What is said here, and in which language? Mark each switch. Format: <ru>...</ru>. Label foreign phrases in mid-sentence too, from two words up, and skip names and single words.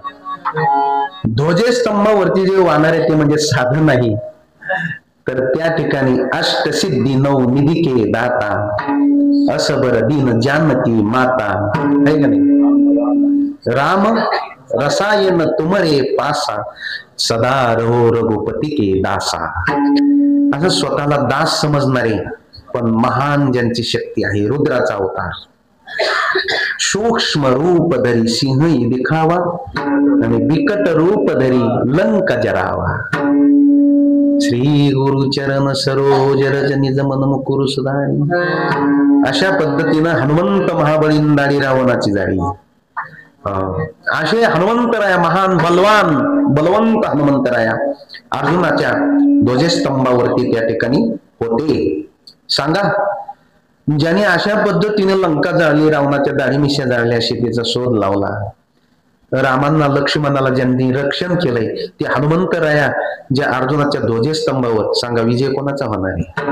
<mr>ध्वजस्तंभावरती जे वानर आहे ते म्हणजे साधन नाही, तर त्या ठिकाणी</mr> <awa>अष्टसिद्धी नऊ निधिके दाता असबर दीन जानती माता</awa> <mr>आहे का नाही.</mr> <awa>राम रसायन तुमरे पासा सदा रहो रघुपती के दासा.</awa> <mr>असं स्वतःला दास समजणारे पण महान ज्यांची शक्ती आहे, रुद्राचा अवतार</mr> <awa>सूक्ष्म रूप धरी सिंह दिखावा आणि बिकट रूप धरी लंका जरावा. श्री गुरु चरण सरोज रज निज मन मुकुर सुधारी.</awa> <mr>अशा पद्धतीनं हनुमंत महाबळींदाडी रावणाची जाळी. असे हनुमंतराया महान बलवान बलवंत हनुमंतराया अर्जुनाच्या ध्वजस्तंभावरती त्या ठिकाणी होते. सांगा, ज्याने अशा पद्धतीने लंका जाळली, रावणाच्या दाढी मिश्या जाळल्या, सीतेचा शोध लावला, रामांना लक्ष्मणाला ज्यांनी रक्षण केलंय ते हनुमंतराया ज्या अर्जुनाच्या ध्वजस्तंभावर, सांगा विजय कोणाचा होणार आहे?</mr>